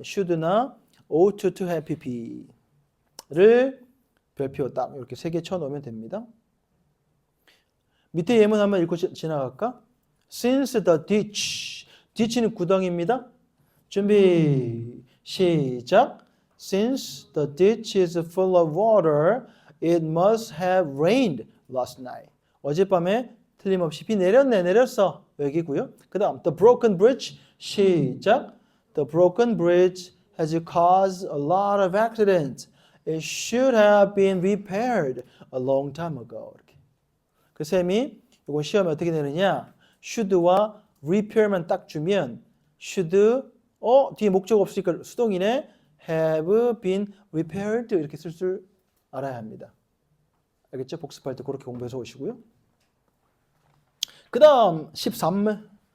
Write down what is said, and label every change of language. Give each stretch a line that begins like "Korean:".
Korean: should나 ought to have pp를 별표 딱 이렇게 세 개 쳐놓으면 됩니다. 밑에 예문 한번 읽고 지나갈까?
English: Since the ditch.
Korean: ditch는 구덩이입니다. 준비 시작.
English: Since the ditch is full of water, it must have rained last night.
Korean: 어젯밤에 틀림없이 비 내렸네, 내렸어. 여기고요. 그 다음,
English: the broken bridge,
Korean: 시작.
English: The broken bridge has caused a lot of accidents. It should have been repaired a long time ago.
Korean: 이렇게. 그 셈이 이거 시험에 어떻게 내느냐? should와 repair만 딱 주면 should, 뒤에 목적 없으니까 수동이네.
English: have been repaired
Korean: 이렇게 쓸 줄 알아야 합니다. 알겠죠? 복습할 때 그렇게 공부해서 오시고요. 그 다음 13.